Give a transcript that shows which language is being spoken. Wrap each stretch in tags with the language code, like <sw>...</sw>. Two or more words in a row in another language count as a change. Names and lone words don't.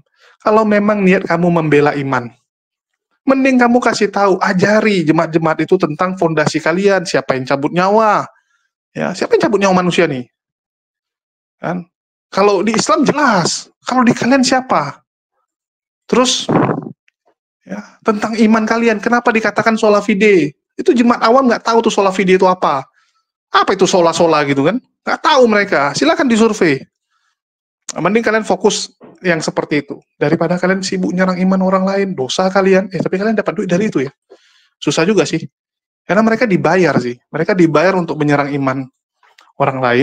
<id>Kalau memang niat kamu membela iman, mending kamu kasih tahu, ajari jemaat-jemaat itu tentang fondasi kalian, siapa yang cabut nyawa, ya siapa yang cabut nyawa manusia nih, kan? Kalau di Islam jelas, kalau di kalian siapa? Terus, ya tentang iman kalian, kenapa dikatakan</id> <la>sola fide?</la> <id>Itu jemaat awam nggak tahu tuh</id> <la>sola fide</la> <id>itu apa? Apa itu sola-sola gitu kan? Nggak tahu mereka. Silakan disurvei. Mending kalian fokus yang seperti itu daripada kalian sibuk nyerang iman orang lain, dosa kalian. Tapi kalian dapat duit dari itu ya. Susah juga sih. Karena mereka dibayar sih. Mereka dibayar untuk menyerang iman orang lain.</id>